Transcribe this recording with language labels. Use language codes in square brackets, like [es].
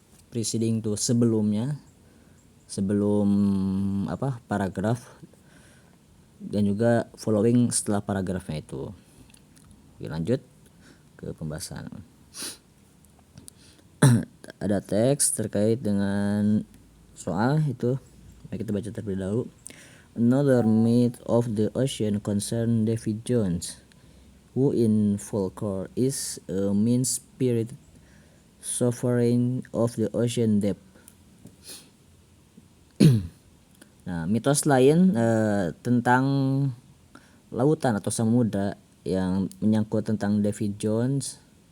[id] Preceding itu sebelum paragraf, dan juga following setelah paragrafnya itu. Oke, lanjut ke pembahasan. Ada teks terkait dengan soal itu. Mari kita baca terlebih dahulu. [en] Another myth of the ocean concern Davy Jones, who in folklore is a mean-spirited sovereign of the ocean depth. [id] Nah, mitos lain tentang lautan atau samudra yang menyangkut tentang Davy Jones,